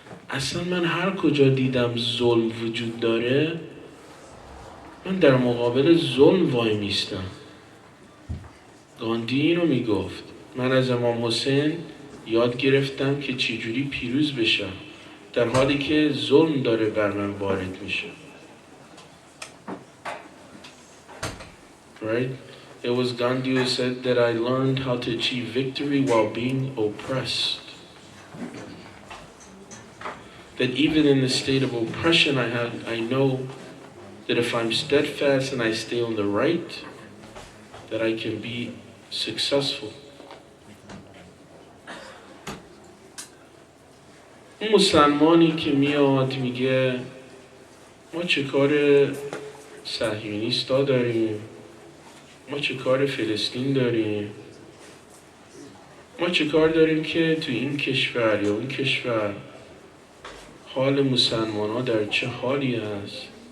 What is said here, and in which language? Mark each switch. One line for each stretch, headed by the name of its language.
Persian: اصلا من هر کجا دیدم ظلم وجود داره، من در مقابل ظلم وای میستم. گاندی اینو میگفت. من از امام حسین یاد گرفتم که چجوری پیروز بشم در حالی که ظلم داره بر من وارد میشه.
English: Right? It was Gandhi who said that I learned how to achieve victory while being oppressed. That even in the state of oppression I know that if I'm steadfast and I stay on the right, that I can be successful.
Persian: اون مسلمانی که میاد میگه ما چه کار صهیونیستا داریم، ما چه کار فلسطین داریم، ما چه کار داریم که تو این کشور یا اون کشور حال مسلمان ها در چه حالی است.